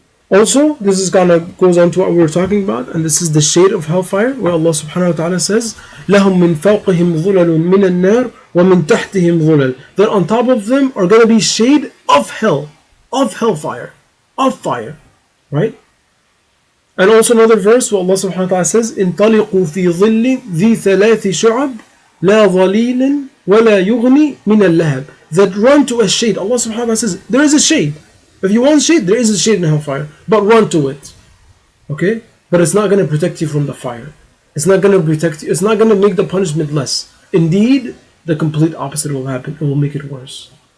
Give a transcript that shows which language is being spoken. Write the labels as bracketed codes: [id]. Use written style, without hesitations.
[en] Also, this is goes on to what we were talking about, and this is the shade of hellfire, where Allah subhanahu wa ta'ala says, [ar] لَهُم مِّن فَوْقِهِمْ ظُلَلٌ مِّنَ النَّارِ وَمِن تَحْتِهِمْ ظُلَلٌ. [en] That on top of them are going to be shade of hell, of hellfire, of fire. Right? And also another verse where Allah subhanahu wa ta'ala says, [ar] انطلقوا في ظل ذي ثلاث شعب لا ظليل ولا يغني من اللهب. [en] That run to a shade. Allah subhanahu wa ta'ala says, there is a shade. If you want shade, there is a shade in hellfire. But run to it. Okay? But it's not going to protect you from the fire. It's not going to protect you. It's not going to make the punishment less. Indeed, the complete opposite will happen. It will make it worse.